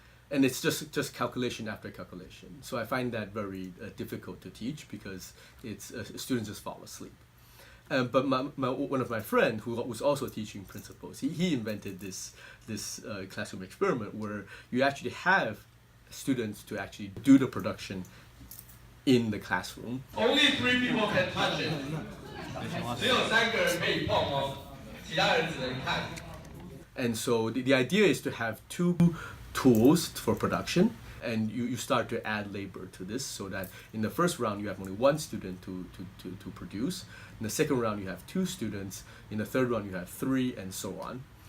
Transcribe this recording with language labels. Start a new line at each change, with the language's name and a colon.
English: And it's just calculation after calculation. So I find that very difficult to teach because students just fall asleep. But one of my friends who was also teaching principles, he invented this classroom experiment where you actually have students to actually do the production in the classroom. Only 3 people can touch it.
Chinese: 只有3个人可以碰哦，其他人只能看。
English: And so the idea is to have 2 tools for production, and you start to add labor to this, so that in the first round you have only 1 student to produce. In the second round you have 2 students. In the third round you have 3, and so on.